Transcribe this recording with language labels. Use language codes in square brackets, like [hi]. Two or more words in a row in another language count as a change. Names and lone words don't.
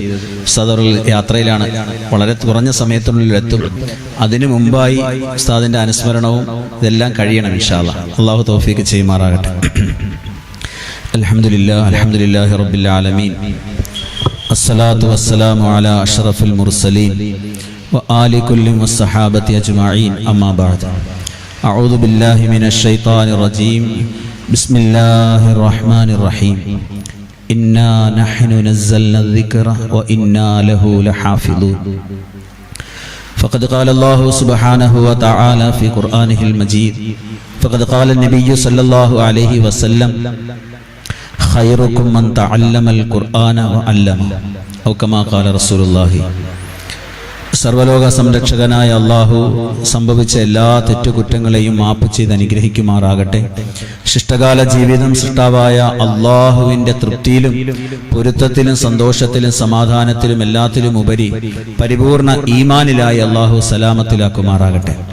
[ml] ഉസ്താദ് അവർ യാത്രയിലാണ്, വളരെ കുറഞ്ഞ സമയത്തിനുള്ളിൽ എത്തും. അതിനു മുമ്പായി ഉസ്താദിന്റെ അനുസ്മരണവും ഇതെല്ലാം കഴിയണം [ar] إن شاء الله. [ml] അള്ളാഹു തൗഫീഖ് ചെയ്യുമാറാകട്ടെ. [ar] الحمد لله رب العالمين الصلاة والسلام على أشرف المرسلين وآل كل والصحابة أجمعين أما بعد أعوذ بالله من الشيطان الرجيم بسم الله الرحمن الرحيم إنا نحن نزلنا الذكر وإنا له لحافظون فقد قال الله سبحانه وتعالى في قرآنه المجيد فقد قال النبي صلى الله عليه وسلم خيركم من تعلم القرآن وعلمه أو كما قال رسول الله. [ml] സർവലോക സംരക്ഷകനായ അള്ളാഹു സംഭവിച്ച എല്ലാ തെറ്റുകുറ്റങ്ങളെയും മാപ്പ് ചെയ്ത് അനുഗ്രഹിക്കുമാറാകട്ടെ. ശിഷ്ടകാല ജീവിതം സൃഷ്ടാവായ അള്ളാഹുവിന്റെ തൃപ്തിയിലും പൊരുത്തത്തിലും സന്തോഷത്തിലും സമാധാനത്തിലും എല്ലാത്തിലും ഉപരി പരിപൂർണ ഈമാനിലായി അള്ളാഹു സലാമത്തിലാക്കുമാറാകട്ടെ.